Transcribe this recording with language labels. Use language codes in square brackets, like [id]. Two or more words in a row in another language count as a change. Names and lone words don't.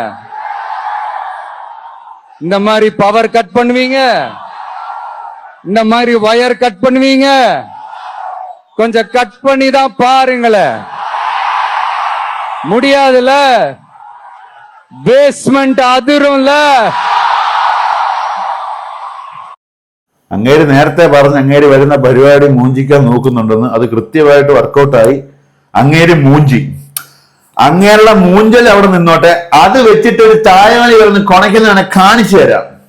[ta] இந்த மாதிரி பவர் கட் பண்ணுவீங்க? இந்த மாதிரி வயர் கட் பண்ணுவீங்க? கொஞ்சம் கட் பண்ணி தான் பாருங்களேன். முடியாதுல, பேஸ்மெண்ட் அதிரும்ல. [ml] അങ്ങേര് നേരത്തെ പറഞ്ഞ് അങ്ങേര് വരുന്ന പരിപാടി മൂഞ്ചിക്കാൻ നോക്കുന്നുണ്ടെന്ന്, അത് കൃത്യമായിട്ട് വർക്കൗട്ടായി. അങ്ങേര് മൂഞ്ചി, അങ്ങേരുടെ മൂഞ്ചൽ അവിടെ നിന്നോട്ടെ, അത് വെച്ചിട്ട് ഒരു തായ്മണി വരുന്ന കൊണയ്ക്കുന്നതാണ് കാണിച്ചു തരാം.